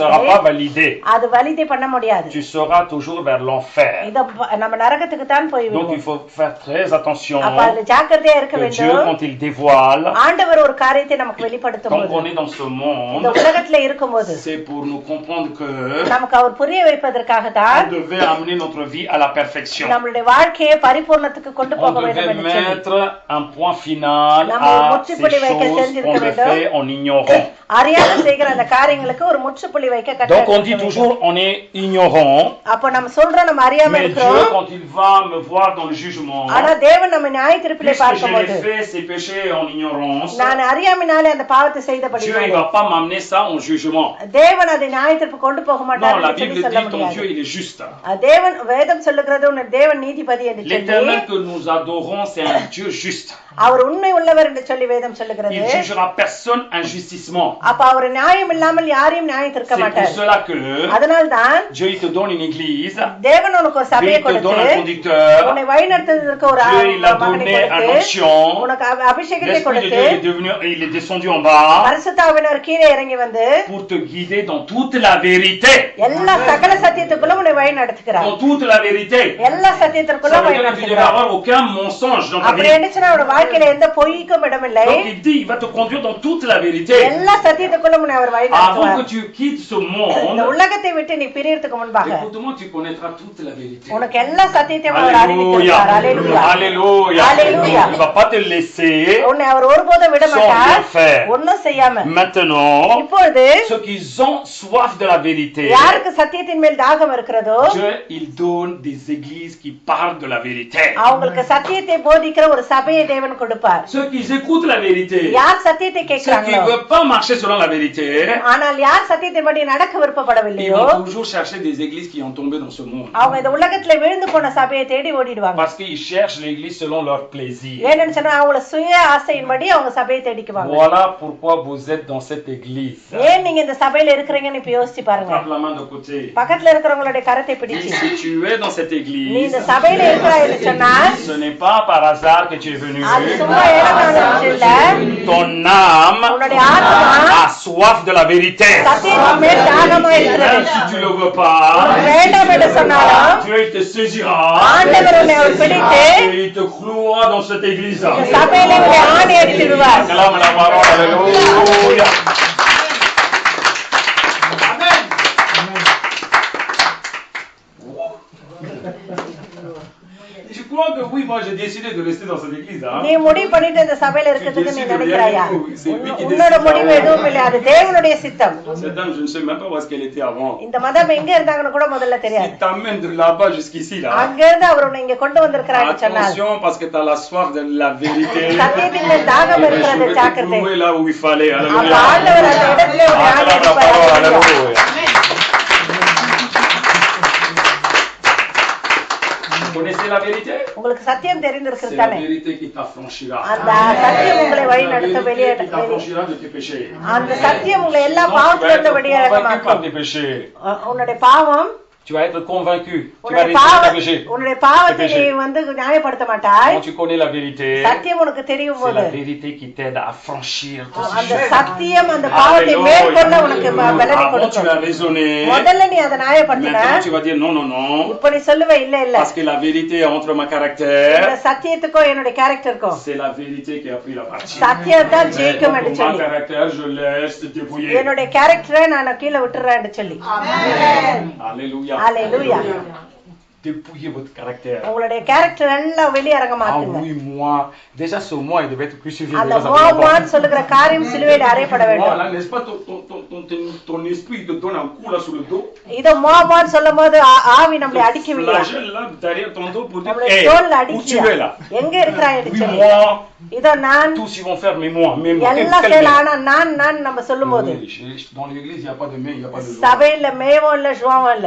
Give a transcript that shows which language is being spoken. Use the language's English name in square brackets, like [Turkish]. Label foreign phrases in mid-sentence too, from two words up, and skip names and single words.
[French] Ça sera pas validé. [Tamil] அது வலிதே பண்ண முடியாது. [French] Tu seras toujours vers l'enfer. [Tamil] இத நம்ம நரகத்துக்கு தான் போய் விடுவோம். [French] Donc il faut faire très attention. [Tamil] அப்ப அது ஜாக்கிரதையா இருக்க வேண்டும். [French] Dieu quand il dévoile. [Tamil] ஆண்டவர் ஒரு காரியத்தை நமக்கு வெளிப்படுத்தும் போது. [French] Quand on est dans ce monde. [Tamil] இந்த உலகத்துல இருக்கும்போது. [French] C'est pour nous comprendre que. [Tamil] நமக்கு அவர் புரிய வைப்பதற்காக தான். [French] On devait amener notre vie à la perfection. [Tamil] நம்மளுடைய வாழ்க்கையை பரிபூரணத்துக்கு கொண்டு போக வேண்டும் என்று சொல்லி. [French] On devait mettre un point final à ces choses qu'on le fait en ignorant. [Tamil] அறியாமல் செய்கிற அந்த காரியங்களுக்கு ஒரு முற்றுப்புள்ளி வைக்க கட்டளை. [French] Donc on dit toujours on est ignorant. [Tamil] அப்ப நம்ம சொல்றோம் நம்ம அறியாம இருக்கிறோம். [French] Mais Dieu quand il va me voir dans le jugement. [Tamil] ஆனா தேவன் நம்ம நியாயத்தீர்ப்பிலே பார்க்கும்போது. [French] Je fais ces péchés en ignorance. [Tamil] நான் அறியாமையாலே அந்த பாவத்தை செய்தபடியால். [French] Dieu il va pas m'amener ça en jugement. [Tamil] தேவன் அதை நியாயத்தீர்ப்பு கொண்டு போக மாட்டார். [French] Non, la Bible dit ton Dieu il est juste. [Tamil] தேவன் வேதம் சொல்லுகிறது உன் தேவன் நீதிபதி என்று சொல்லி. [French] L'Éternel que nous adorons c'est un Dieu juste. [Tamil] அவர் உண்மை உள்ளவர் என்று சொல்லி வேதம் சொல்லுகிறது. [French] Il jugera personne injustement. [Tamil] அப்ப அவர் நியாயம் இல்லாமல் யாரையும் நியாயம் தீர்க்க மாட்டார். [French] C'est pour cela que [Tamil] அதனால்தான் [French] Dieu il te donne une église. [Tamil] தேவன் உனக்கு ஒரு சபையை கொடுத்து உன்னை வழிநடத்துவதற்கு ஒரு மகனை கொடுத்து உனக்கு அபிஷேகத்தை கொடுத்து [French] il est descendu en bas [Tamil] பரிசுத்த ஆவியானவர் கீழே இறங்கி வந்து [French] pour te guider dans toute la vérité. [Tamil] எல்லா சகல சத்தியத்துக்குள்ள உன்னை வழிநடத்துகிறார். [French] Dans toute la vérité. [Tamil] எல்லா சத்தியத்துக்குள்ள வழிநடத்துகிறார். [French] Tu ne devras avoir aucun mensonge dans ta vie. [Tamil] அப்படி என்னச்சுனா உன் வாழ்க்கையில எந்த பொய்க்கும் இடமில்லை. [French] Donc il dit il va te conduire dans toute la vérité. [Tamil] எல்லா சத்தியத்துக்குள்ள உன்னை அவர் வழிநடத்துவார். [French] Avant que tu quittes ce monde. [Tamil] இந்த உலகத்தை விட்டு நீ பிரியறதுக்கு முன்பாக. [French] Écoute-moi tu connaîtras toute la vérité. [Tamil] உனக்கு எல்லா சத்தியத்தையும் அவர் அறிவிக்கிறார். [French] Alléluia. Alléluia. Alléluia. Il va pas te laisser. [Tamil] உன்னை அவர் ஒருபோதும் விட மாட்டார். ஒண்ணும் செய்யாம. [French] Maintenant [Tamil] இப்பொழுது [French] ceux qui ont soif de la vérité. [Tamil] யாருக்கு சத்தியத்தின் மேல் தாகம் இருக்கிறதோ இருக்கிறதோ [French] Dieu il donne des églises qui parlent de la vérité. [Tamil] அவங்களுக்கு சத்தியத்தை போதிக்கிற ஒரு சபையை தேவன் கொடுப்பார். [French] Ceux qui écoutent la vérité. [Tamil] யார் சத்தியத்தை [French] Ceux qui [Tamil] கேட்கிறாங்களோ [French] ne veulent pas marcher selon la vérité. [Tamil] ஆனால் யார் சத்தியத்தின்படி நடக்க [French] Ils [Tamil] விருப்பப்படவில்லையோ [French] vont toujours chercher des églises qui ont tombé dans ce monde. [Tamil] அவங்க இந்த உலகத்துல விழுந்து போன சபையை தேடி ஓடிடுவாங்க. [French] Parce qu'ils cherchent l'église selon leur plaisir. [Tamil] ஏன்னு சொன்னா அவங்கள சுய ஆசையின்படி அவங்க சபையை தேடிக்குவாங்க. [French] Voilà pourquoi vous êtes dans cette église. [Tamil] ஏன் நீங்க இந்த சபையில இருக்கீங்கன்னு இப்ப யோசிச்சு பாருங்க. [French] Frappe la main de côté. [Tamil] பக்கத்துல இருக்கிறவங்களுடைய கரத்தை பிடிச்சு [French] Si tu es dans cette [Tamil] நீ [French] église, [Tamil] இந்த சபையில இருக்கிறாய்னு சொன்னா [French] ce n'est pas par hasard que tu es venu. [Tamil] அது சும்மா ஏனோ இல்ல. [French] Ton âme [Tamil] உன்னுடைய ஆத்மா [French] a soif de la vérité. [Tamil] சத்தியத்தின் மேல் தாகமா இருக்கிறது. [French] Si tu le veux pas, [Tamil] வேண்டாம் என்று சொன்னாலும் [French] Dieu il te saisira [Tamil] ஆண்டவர் உன்னை பிடித்து [French] et il te clouera dans cette église. [Tamil] இந்த சபையில உன்னை ஆணி அடித்திடுவார். [French] Acclame la parole, alléluia. Je crois que oui, moi j'ai décidé de rester dans cette église. [Tamil] நீ முடிவு பண்ணிட்டு இந்த சபையில இருக்கிறதுக்கு நீ நினைக்கிறாயா? உன்னோட முடிவு எதுவும் இல்லை, அது தேவனுடைய சித்தம். [French] Cette dame, je ne sais même pas où est-ce qu'elle était avant. [Tamil] இந்த மதம் எங்க இருந்தாங்கன்னு கூட முதல்ல தெரியாது. [French] Il t'amène de là-bas jusqu'ici là. [Tamil] அங்க இருந்து அவர் உன்னை இங்க கொண்டு வந்திருக்கிறான்னு சொன்னார். [French] Attention parce que tu as la soif de la vérité. [Tamil] சத்தியத்தின் மேல் தாகம் இருக்கிறது, [French] Je vais te [Tamil] ஜாக்கிரதை. [French] clouer là où il fallait. [Tamil] அப்ப [French] Alléluia. [Tamil] ஆண்டவர் அந்த இடத்துல உன்னை ஆணி [French] Acclame la parole, [Tamil] அடிப்பார். [French] alléluia. Vous connaissez la vérité? [Tamil] உங்களுக்கு சத்தியம் [French] C'est [Tamil] தெரிந்திருக்கிறது [French] la [Tamil] தானே? [French] vérité qui t'affranchira. [Tamil] அந்த சத்தியம் உங்களை வழி நடத்த [French] La [Tamil] வெளியே [French] vérité qui t'affranchira de tes péchés. [Tamil] அந்த சத்தியம் உங்களை எல்லா [French] Sinon, tu vas [Tamil] பாவத்துல இருந்து [French] être convaincu par [Tamil] வெளியேறமாக்கும். [French] tes péchés. [Tamil] உன்னுடைய பாவம் [French] Tu vas être convaincu. Tu vas [Tamil] உன்னுடைய [French] réussir tes péchés. [Tamil] உன்னுடைய பாவத்தை நீ வந்து நியாயப்படுத்த மாட்டாய். [French] Quand tu connais la vérité, [Tamil] சத்தியம் உனக்கு தெரியும் [French] c'est [Tamil] போது [French] la vérité qui t'aide à franchir tout [Tamil] அந்த [French] ce [Tamil] சத்தியம் அந்த பாவத்தை மேற்கொள்ள உனக்கு பலனை [French] Avant tu [Tamil] கொடுக்கும். [French] vas raisonner. [Tamil] முதல்ல நீ அதை நியாயப்படுத்தின, [French] Maintenant tu vas dire non, non, non. [Tamil] இப்ப நீ சொல்லுவ இல்ல இல்ல, [French] Parce que la vérité entre ma caractère, [Tamil] இந்த சத்தியத்துக்கும் என்னுடைய கேரக்டருக்கும் [French] c'est la vérité qui a pris la partie. [Tamil] சத்தியம் தான் ஜெயிக்கும் என்று [French] Ma [Tamil] சொல்லி [French] caractère, je laisse débrouiller. [Tamil] என்னுடைய கேரக்டரை நான் கீழே விட்டுறேன்னு சொல்லி. [French] Alléluia. [Tamil] அல்லேலூயா. [French] Dépouillez votre caractère. [Tamil] உங்களுடைய கேரக்டர் எல்லாம் வெளியரங்க Ah மாத்துங்க. [French] oui, moi. Déjà, ce moi, il devait être crucifié. [Tamil] அந்த [French] Déjà, ça fait longtemps. [Tamil] மோமான்னு சொல்லுகிற காரியம் சிலுவையில் அறையப்பட வேண்டும். [French] Voilà, n'est-ce pas, ton esprit te donne un coup là sur le dos. [Tamil] இத மோமான்னு சொல்லும் போது ஆவி நம்மளை அடிக்கவில்லையா? [French] Flagelle là, derrière ton dos pour dire, [Tamil] நம்மளை hey, தோல்ல [French] où tu [Tamil] அடிக்கியா? [French] es là? [Tamil] எங்க இருக்கிறாய் [French] Oui, [Tamil] சொல்லி. [French] moi. [Tamil] இதோ நான் [French] Tous ils vont faire, mais moi. Mais moi. [Tamil] எல்லாம் செய்யலாம், ஆனா நான் நம்ம சொல்லும் போது [French] Dans l'église, il n'y a pas de mais, il n'y a pas de [Tamil] சபையில மேவும் இல்ல சுவாவும் இல்ல.